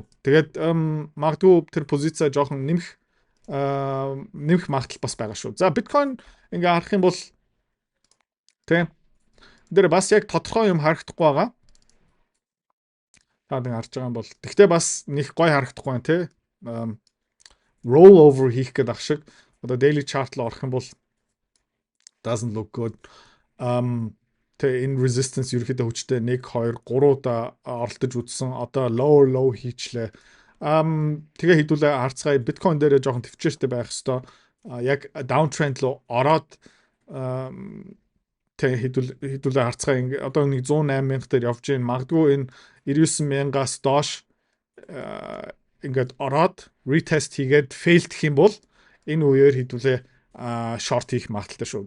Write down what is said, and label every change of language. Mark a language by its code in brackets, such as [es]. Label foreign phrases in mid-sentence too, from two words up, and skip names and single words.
[mn] Тэгээд магадгүй тэр позицаа жоохон нэмэх магадлал бас байгаа шүү. За биткойн ингээ харах юм бол тийм дээр бас яг тодорхой юм харагдахгүй байгаа. Та нэг харж байгаа юм бол тэгтээ бас нэг гоё харагдахгүй байна тий. [en] Roll over [mn] хийх гэдэг ах шиг. Одоо [en] daily chart [mn] руу орох юм бол [en] doesn't look good. [mn] Тэгээ энэ resistance ерөөхдөө хүчтэй 1 2 3 удаа оролдож үзсэн. Одоо low хийчлээ. Тэгээ хэдүүлээ харцгаая биткойн дээр жоохон төвчээртэй байх хэвээр. Яг downtrend руу ороод тэгээ хэдүүлээ харцгаая одоо нэг 108 мянга дээр явж гин магадгүй энэ 99 мянгаас доош ингээд ороод retest хийгээд failдэх юм бол энэ үеэр хэдүүлээ short хийх магадaltaй шүү.